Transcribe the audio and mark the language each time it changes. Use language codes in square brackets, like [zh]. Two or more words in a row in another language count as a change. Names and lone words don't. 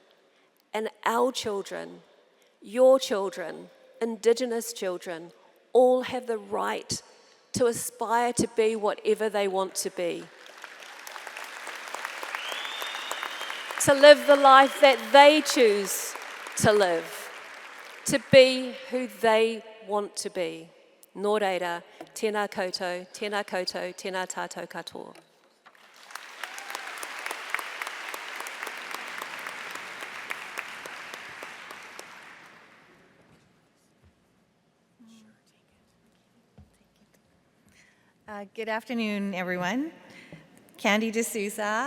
[en] And our children, your children, Indigenous children, all have the right to aspire to be whatever they want to be. To live the life that they choose to live, to be who they want to be. [mi] Nō reira, tēnā koutou, tēnā koutou, tēnā tātou katoa. [en] Good afternoon, everyone. Candy D'Souza.